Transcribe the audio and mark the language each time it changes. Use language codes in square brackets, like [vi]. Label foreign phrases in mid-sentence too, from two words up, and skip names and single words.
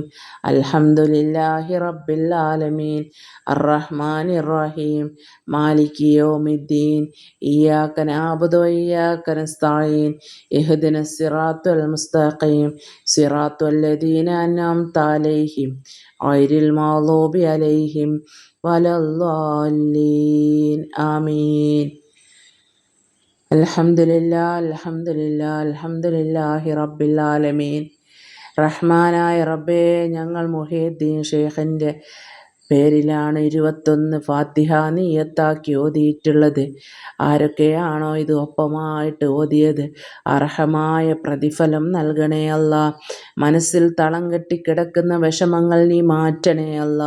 [ar] الحمد لله رب العالمين الرحمن الرحيم مالك يوم الدين إياك نعبد وإياك نستعين اهدنا الصراط المستقيم صراط الذين أنعمت عليهم غير المغضوب عليهم ولا الضالين آمين. الحمد لله الحمد لله الحمد لله رب العالمين. [ml] റഹ്മാനായ റബ്ബേ, ഞങ്ങൾ മുഹീദ്ദീൻ ഷെയ്ഖിൻ്റെ പേരിലാണ് 21 ഫാത്തിഹ നിയ്യത്താക്കി ഓതിയിട്ടുള്ളത്. ആരൊക്കെയാണോ ഇത് ഒപ്പമായിട്ട് ഓതിയത് അർഹമായ പ്രതിഫലം നൽകണേ അല്ലാ. മനസ്സിൽ തളം കെട്ടിക്കിടക്കുന്ന വിഷമങ്ങൾ നീ മാറ്റണേ അല്ലാ.